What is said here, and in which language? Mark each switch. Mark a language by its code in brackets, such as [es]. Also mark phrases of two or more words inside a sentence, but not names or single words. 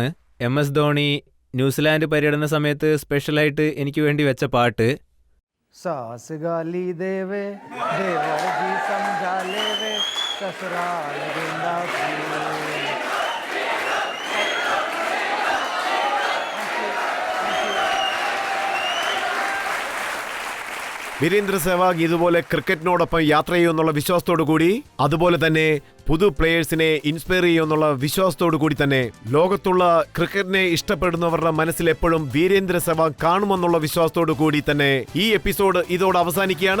[ml] MS ധോണി ന്യൂസിലാൻഡ് പര്യടന സമയത്ത് സ്പെഷ്യലായിട്ട് എനിക്ക് വേണ്ടി വെച്ച പാട്ട്. [hi] सास गाली देवे देवर जी समझा लेवे ससुराल गेंदा फूल. [ml] വീരേന്ദ്ര സെവാഗ് ഇതുപോലെ ക്രിക്കറ്റിനോടൊപ്പം യാത്ര ചെയ്യുമെന്നുള്ള വിശ്വാസത്തോടു കൂടി, അതുപോലെ തന്നെ പുതു പ്ലേയേഴ്സിനെ ഇൻസ്പയർ ചെയ്യുമെന്നുള്ള വിശ്വാസത്തോടു കൂടി തന്നെ ലോകത്തുള്ള ക്രിക്കറ്റിനെ ഇഷ്ടപ്പെടുന്നവരുടെ മനസ്സിൽ എപ്പോഴും വീരേന്ദ്ര സെവാഗ് കാണുമെന്നുള്ള വിശ്വാസത്തോടു കൂടി തന്നെ ഈ എപ്പിസോഡ് ഇതോടെ അവസാനിക്കുകയാണ്.